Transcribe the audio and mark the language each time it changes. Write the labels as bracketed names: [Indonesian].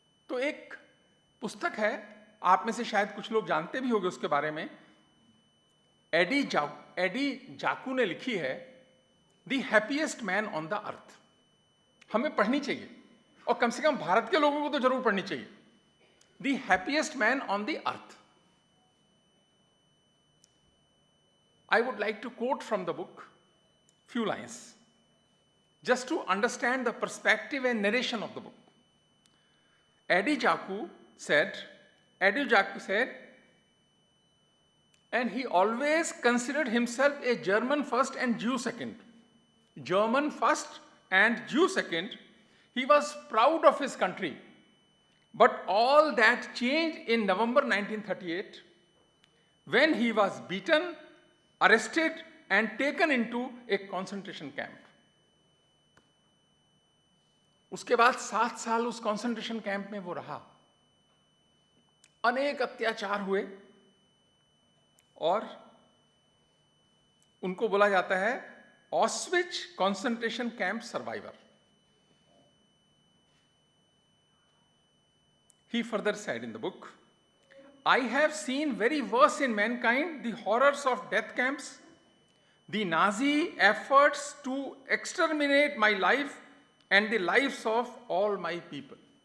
[Hindi] तो एक पुस्तक है, आप में से शायद कुछ लोग जानते भी होंगे उसके बारे में, एडी जाकू ने लिखी है, the happiest man on the earth. हमें पढ़नी चाहिए और कम से कम भारत के लोगों को तो जरूर पढ़नी चाहिए। [English] The happiest man on the earth. I would like to quote from the book few lines just to understand the perspective and narration of the book. Eddie Jaku said, Edu Jaku said, and he always considered himself a German first and Jew second. German first and Jew second. He was proud of his country. But all that changed in November 1938 when he was beaten, arrested, and taken into a concentration camp. [Hindi] उसके बाद 7 साल उस concentration camp में वो रहा. अनेक अत्याचार हुए और उनको बोला जाता है ऑस्विच concentration camp survivor. [English] He further said in the book, I have seen very worse in mankind the horrors of death camps, the Nazi efforts to exterminate my life and the lives of all my people.